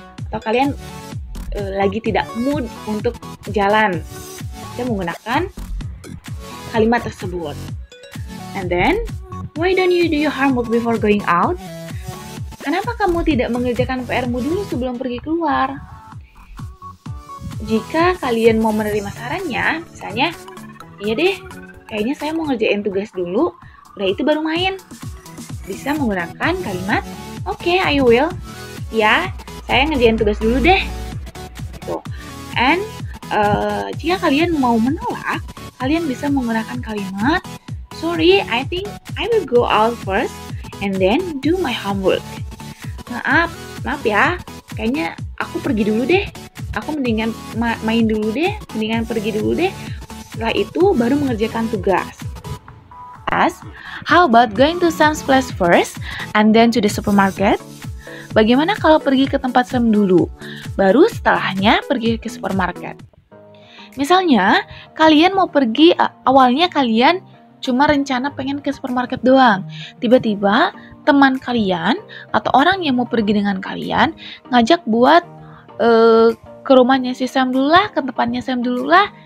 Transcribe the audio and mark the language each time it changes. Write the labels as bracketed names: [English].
[Indonesian] Atau kalian lagi tidak mood untuk jalan. Kita menggunakan kalimat tersebut. [English] And then, why don't you do your homework before going out? [Indonesian] Kenapa kamu tidak mengerjakan PR-mu dulu sebelum pergi keluar? Jika kalian mau menerima sarannya, misalnya, iya deh, kayaknya saya mau ngerjain tugas dulu, udah itu baru main. Bisa menggunakan kalimat, [English] Okay, I will. [Indonesian] Ya, saya ngerjain tugas dulu deh. Tuh. [English] And [Indonesian] jika kalian mau menolak, kalian bisa menggunakan kalimat, [English] sorry, I think I will go out first and then do my homework. [Indonesian] Maaf ya, kayaknya aku pergi dulu deh. Aku mendingan main dulu deh, mendingan pergi dulu deh. Setelah itu baru mengerjakan tugas. [English] How about going to Sam's place first and then to the supermarket? [Indonesian] Bagaimana kalau pergi ke tempat Sam dulu, baru setelahnya pergi ke supermarket? Misalnya, kalian mau pergi, awalnya kalian cuma rencana pengen ke supermarket doang. Tiba-tiba, teman kalian atau orang yang mau pergi dengan kalian ngajak buat ke rumahnya si Sam dulu lah, ke tempatnya Sam dulu lah.